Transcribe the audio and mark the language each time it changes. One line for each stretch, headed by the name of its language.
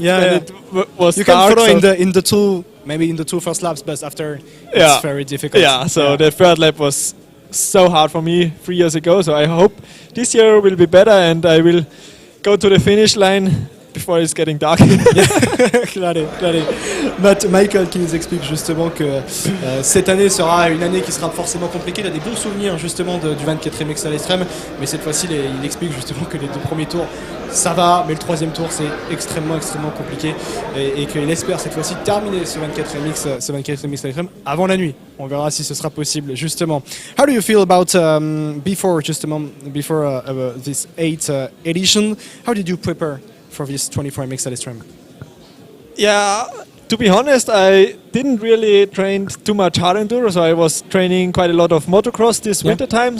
English: It was you dark. can follow in the 2 first laps, but after it's very difficult. Yeah. So the third lap was so hard for me 3 years ago. So I hope this year will be better, and I will go to the finish line before it's getting dark.
Spanish: Claro.
French: Michael qui nous explique justement que cette année sera une année qui sera forcément compliquée. Il a des bons souvenirs justement du 24e X à l'Extrême, mais cette fois-ci il explique justement que les 2 premiers tours ça va, mais le 3e tour c'est extrêmement compliqué, et qu'il espère cette fois-ci terminer ce 24e X à l'Extrême avant la nuit. On verra si ce sera possible justement.
English: How do you feel about before this 8th edition? How did you prepare for this 24MX ALESTREM? Yeah, to be honest, I didn't really train too much hard enduro, so I was training quite a lot of motocross this winter time.